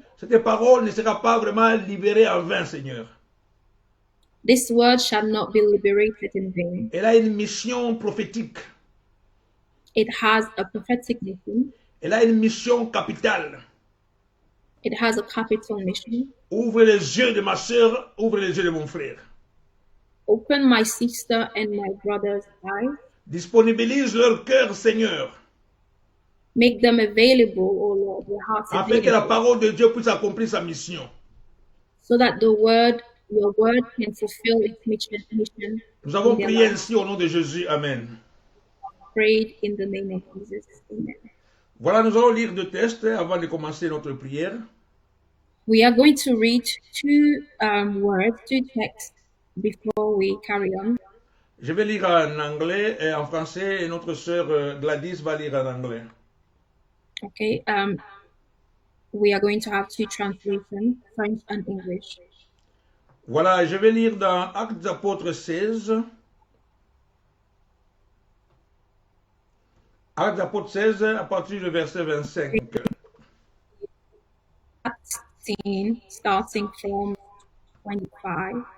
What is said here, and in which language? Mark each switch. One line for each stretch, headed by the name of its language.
French: Cette parole ne sera pas vraiment libérée en vain, Seigneur.
English: This word shall not be liberated in vain.
French: Elle a une mission prophétique.
English: It has a prophetic mission.
French: Elle a une mission capitale.
English: It has a capital mission.
French: Ouvre les yeux de ma sœur, ouvre les yeux de mon frère.
English: Open my sister and my brother's eyes.
French: Disponibilise leur cœur, Seigneur,
English: Make them available, O Lord, their hearts
French: afin que la
English: available,
French: parole de Dieu puisse accomplir sa mission.
English: so that your word can fulfill its mission.
French: Nous avons
English: in their
French: prié
English: lives.
French: ainsi au nom de Jésus. Amen.
English: Prayed in the name of Jesus. Amen.
French: Voilà, nous allons lire deux textes avant de commencer notre prière.
English: We are going to read two texts before we carry on.
French: Je vais lire en anglais et en français et notre sœur Gladys va lire en anglais.
English: Okay. We are going to have two translations, French and English.
French: Voilà, je vais lire dans Actes des Apôtres 16. Actes des Apôtres 16 à partir du verset 25.
English: Acts 16, starting from 25.